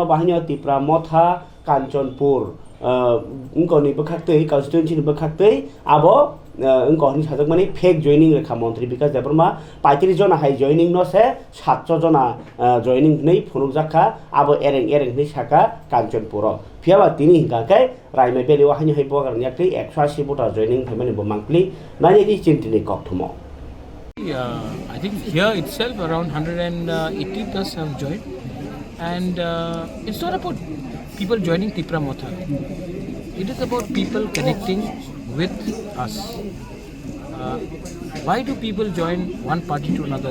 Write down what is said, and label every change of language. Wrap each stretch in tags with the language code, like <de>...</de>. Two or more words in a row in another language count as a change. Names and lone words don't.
<trp>बाहायनो तिप्रा मथा कांचनपुर उनकोनि बखाक्तै कन्स्टिट्युएन्सिनि बखाक्तै आबो उनकोनि साजकमानि फेक जयनिं रेखा मंत्री विकास देबबर्मा 35 जना हाई जयनिं नो से 700 जना जयनिं नै फुनुकजाखा आबो एरें एरें नै साका कांचनपुर फियाबा तिनि हिंगाकै रायमाय बेलेवा हानि हाय बगारनि याक्तै 180 भोटा जयनिं फेमानि बमांक्लि नानि चिन्तिनि कक्थुमो</trp> <en>I think here itself around 180 plus have joined, and it's not about people joining Tipra Motha. It is about people connecting with us. Why do people join one party to another?</en>